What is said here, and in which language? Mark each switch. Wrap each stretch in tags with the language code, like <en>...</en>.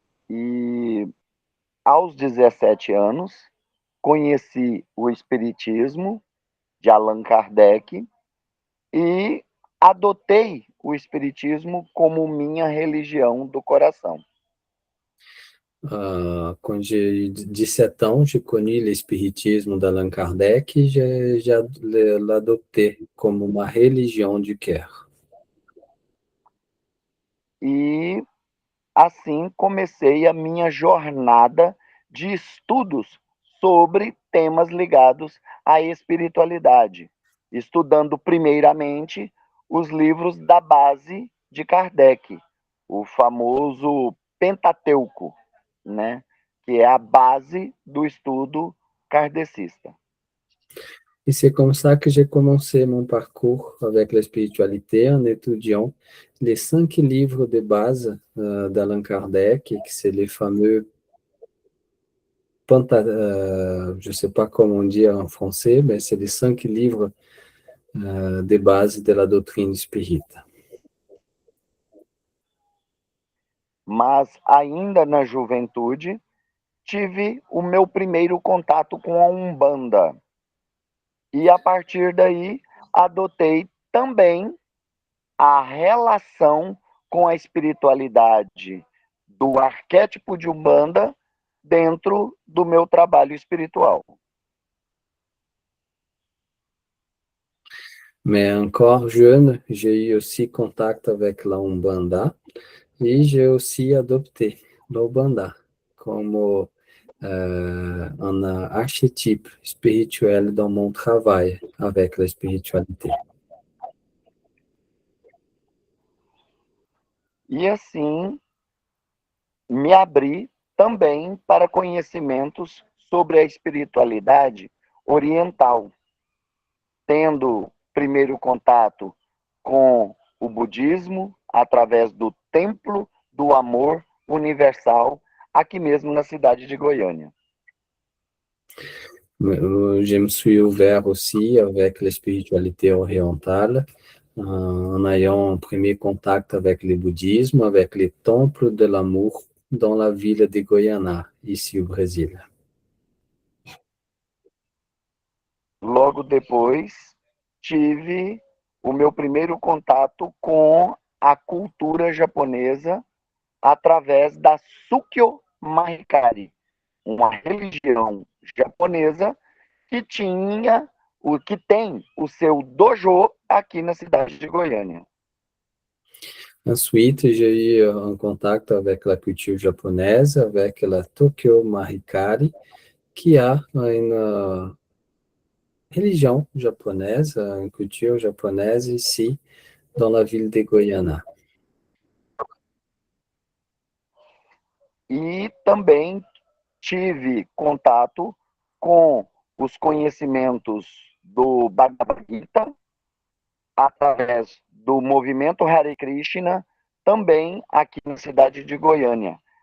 <pt>E aos 17 anos, conheci o Espiritismo de Allan Kardec e adotei o Espiritismo como minha religião do coração.</pt> <fr>Quand j'ai 17 ans, j'ai connu l'espiritisme d'Allan Kardec et j'ai l'adopté comme ma religion du cœur.</fr> <pt>E assim comecei a minha jornada de estudos sobre temas ligados à espiritualidade, estudando primeiramente os livros da base de Kardec, o famoso Pentateuco, né, que é a base do estudo kardecista.</pt> <fr>Et c'est comme ça que j'ai commencé mon parcours avec la spiritualité en étudiant les 5 livres de base d'Allan Kardec, qui c'est les fameux je ne sais pas comment dire en français, mais c'est les 5 livres de base de la doutrine espírita.</fr> <pt>Mas ainda na juventude, tive o meu primeiro contato com a Umbanda. E a partir daí, adotei também a relação com a espiritualidade do arquétipo de Umbanda dentro do meu trabalho espiritual.</pt> <fr>Mais encore jeune, j'ai eu aussi contact avec la Umbanda et j'ai aussi adopté la Umbanda comme un archétype spirituel dans mon travail avec la spiritualité.</fr> <pt>E assim, me abri também para conhecimentos sobre a espiritualidade oriental, tendo primeiro contato com o budismo através do Templo do Amor Universal, aqui mesmo na cidade de Goiânia.</pt> <fr>Je me suis ouvert aussi avec la spiritualité orientale en ayant un premier contact avec le bouddhisme, avec les temples de l'amour dans la ville de Goiânia, ici au Brésil.</fr> <pt>Logo depois, tive o meu primeiro contato com a cultura japonesa através da Sukyo Mahikari, uma religião japonesa que tem o seu dojo aqui na cidade de Goiânia.</pt> <fr>Ensuite, j'ai eu un contact avec la culture japonaise, avec la Tokyo Mahikari, qui a une religion japonaise, une culture japonaise ici, dans la ville de Goiânia.</fr> <pt>E também tive contato com os conhecimentos do Bhagavad Gita através do movimento Hare Krishna, também aqui na cidade de Goiânia.</pt>